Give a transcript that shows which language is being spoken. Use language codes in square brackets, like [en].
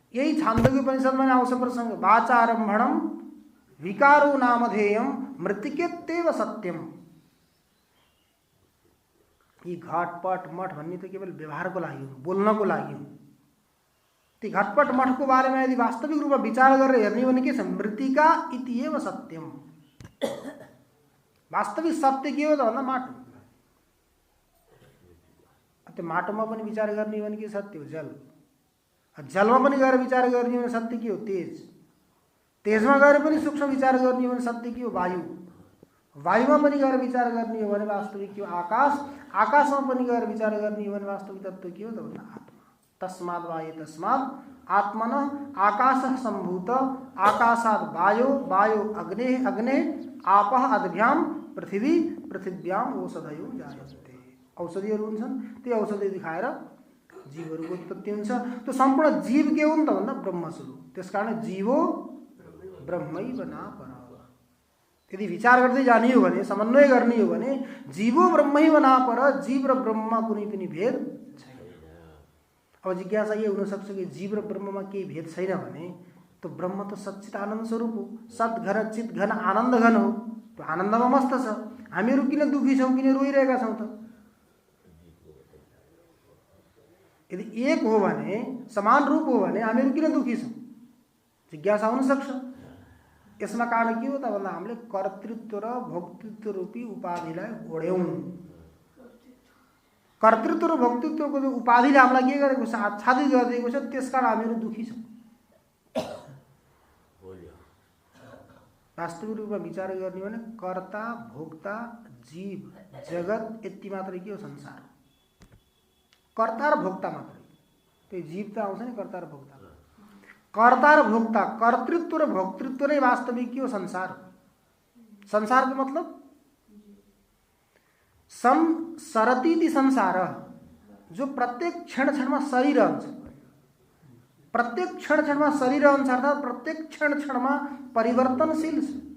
[ne] यही छान्दोग्य उपनिषदमा आउँछ प्रसङ्ग, [sa] वाचारम्भणम विकारो नामधेयम मृत्तिकेत्येव सत्यम। [ne] यी घटपट मठ भन्ने त केवल व्यवहारको लागि हो, बोल्नको लागि हो। ती घटपट मठको बारेमा यदि वास्तविक रूपमा विचार गरेर हेर्ने हो भने के छ? [sa] मृत्तिका इत्येव सत्यम। [ne] वास्तविक सत्य के हो त भन्दा माटो। त्यो माटोमा पनि विचार गर्ने हो भने के सत्य हो? जल। जलमा पनि गएर विचार गर्ने हो भने सत्य के हो? तेज। तेजमा गएर पनि सूक्ष्म विचार गर्ने हो भने सत्य के हो? वायु। वायुमा पनि गएर विचार गर्ने हो भने वास्तविक के हो? आकाश। आकाशमा पनि गएर विचार गर्ने हो भने वास्तविक तत्त्व के हो त भन्दा आत्मा। [sa] तस्माद् वाये तस्मात् आत्मन आकाशः सम्भूत, आकाशात् वायो, वायो अग्ने, अग्ने आपः अद्भ्याम, पृथ्वी, पृथिव्याम औषधयो जायन्ते। [ne] औषधिहरू हुन्छन्, त्यो औषधि दिखाएर जीवहरूको उत्पत्ति हुन्छ। त्यो सम्पूर्ण जीव के हो त भन्दा ब्रह्मस्वरूप। [sa] त्यसकारण जीवो ब्रह्मैव नापर। [ne] यदि विचार गर्दै जाने हो भने, समन्वय गर्ने हो भने [sa] जीवो ब्रह्मैव नापर, [ne] जीव र ब्रह्ममा कुनै पनि भेद छैन। अब जिज्ञासा ये हुनसक्छ कि जीव र ब्रह्ममा केही भेद छैन भने तो ब्रह्म त सच्चित आनन्द स्वरूप हो, सत् घन चित घन आनन्द घन हो। त्यो आनन्दमा मस्त छ। हामीहरू किन दुखी छौँ, किन रोइरहेका छौँ त? यदि एक हो भने, समान रूप हो भने हामीहरू किन दुखी छौँ? जिज्ञासा हुन सक्छ। यसमा कारण के हो त भन्दा हामीले कर्तृत्व र भोक्तृत्व रूपी उपाधिलाई ओढ्यौँ। कर्तृत्व र भोक्तृत्वको जो उपाधिले हामीलाई के गरेको छ? आच्छादित गरिदिएको छ। त्यसकारण हामीहरू दुखी छौँ। वास्तविक रूपमा विचार गर्ने भने कर्ता, भोक्ता, जीव, जगत यति मात्रै के हो? संसार। कर्ता र भोक्ता मात्रै। त्यो जीव त आउँछ नि कर्ता र भोक्ता। कर्ता र भोक्ता, कर्तृत्व र भोक्तृत्व नै वास्तविक के हो? संसार। संसारको मतलब संसरती संसार, जो प्रत्येक क्षण क्षणमा सरिरहन्छ। प्रत्येक क्षण क्षणमा सरिरहन्छ अर्थात् प्रत्येक क्षण क्षणमा परिवर्तनशील छ।